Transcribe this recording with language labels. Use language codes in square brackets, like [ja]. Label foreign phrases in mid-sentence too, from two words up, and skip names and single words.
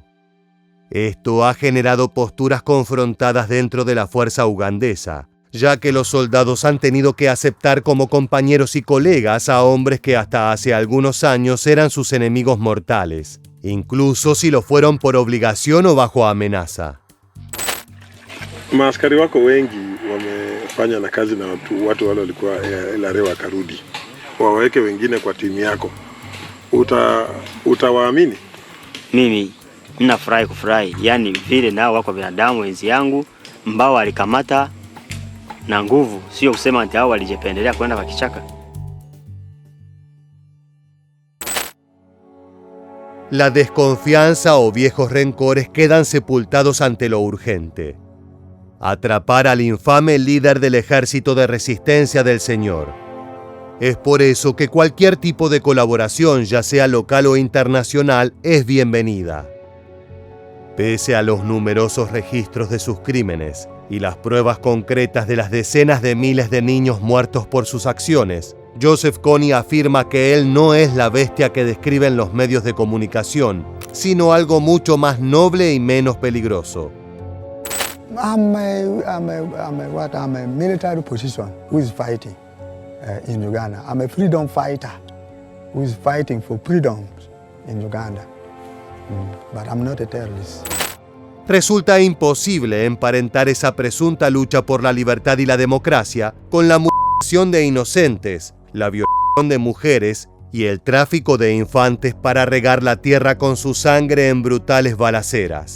[es] Esto ha generado posturas confrontadas dentro de la fuerza ugandesa, ya que los soldados han tenido que aceptar como compañeros y colegas a hombres que hasta hace algunos años eran sus enemigos mortales, incluso si lo fueron por obligación o bajo amenaza. [sw] Maaskari wako wengi wamefanya na kazi na watu wale walikuwa LRA wakarudi. Waweke wengine kwa timu yako. Utawaamini? Mimi ninafurahi kufurahi, yani vile nao wako binadamu wenzi yangu ambao walikamata na nguvu, sio kusema ati hao walijipendelea kwenda kwa kichaka. [es] La desconfianza o viejos rencores quedan sepultados ante lo urgente. Atrapar al infame líder del Ejército de Resistencia del Señor. Es por eso que cualquier tipo de colaboración, ya sea local o internacional, es bienvenida. Pese a los numerosos registros de sus crímenes y las pruebas concretas de las decenas de miles de niños muertos por sus acciones, Joseph Kony afirma que él no es la bestia que describen los medios de comunicación, sino algo mucho más noble y menos peligroso. [en] I'm a military position who is fighting in Uganda. I'm a freedom fighter who is fighting for freedom in Uganda. But I'm not a terrorist. [es] Resulta imposible emparentar esa presunta lucha por la libertad y la democracia con la mutilación de inocentes, la violación de mujeres y el tráfico de infantes para regar la tierra con su sangre en brutales balaceras.